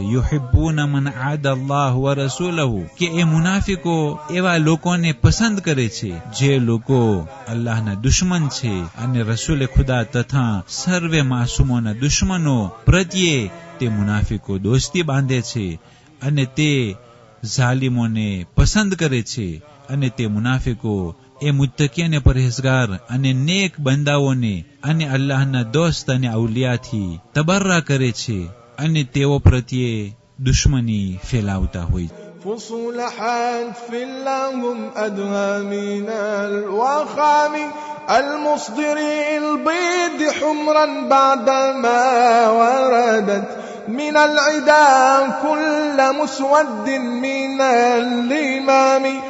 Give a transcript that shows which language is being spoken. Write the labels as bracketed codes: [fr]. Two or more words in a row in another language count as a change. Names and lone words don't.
[ar] يحبون من عادى الله ورسوله, [gu] કે એ મુનાફિકો એવા લોકોને પસંદ કરે છે જે લોકો અલ્લાહના દુશ્મન છે અને રસૂલ ખુદા તથા સર્વે માસૂમોના દુશ્મનો પ્રત્યે તે મુનાફિકો દોસ્તી બાંધે છે અને તે ઝાલિમોને પસંદ કરે છે. અને તે મુનાફિકો એ મુત્તકી અને પરહેઝગાર અને નેક બંદાઓને અને અલ્લાહના દોસ્ત અને અવલિયાથી તબર્રા કરે છે અને તેઓ પ્રત્યે દુશ્મની ફેલાવતા હોય. [ar] فصول حتف لهم أدهى من الوخام المصدر البيض حمرا بعدما وردت من العدا كل مسود من الإمام